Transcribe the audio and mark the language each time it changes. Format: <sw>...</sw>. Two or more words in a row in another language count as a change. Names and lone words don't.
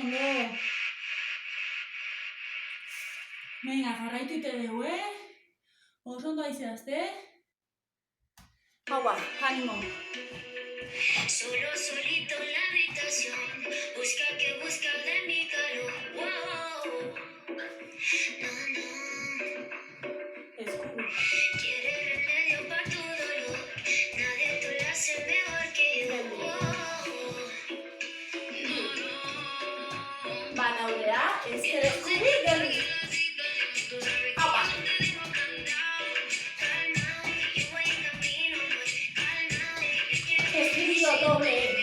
<eu>Venga, jarraitu ite dugu, Oso ondo aizeazte. Hau ba, animo.</eu> <es>Solo solito en la habitación, busca de mi calor. Wow. No, no. Escudo. Quiere remedio para tu dolor, nadie te lo hace mejor que yo. Wow.</es> <eu>Banaudea, ezker eskubi, gerri. Hau ba.</eu> <es>Estribillo doble.</es>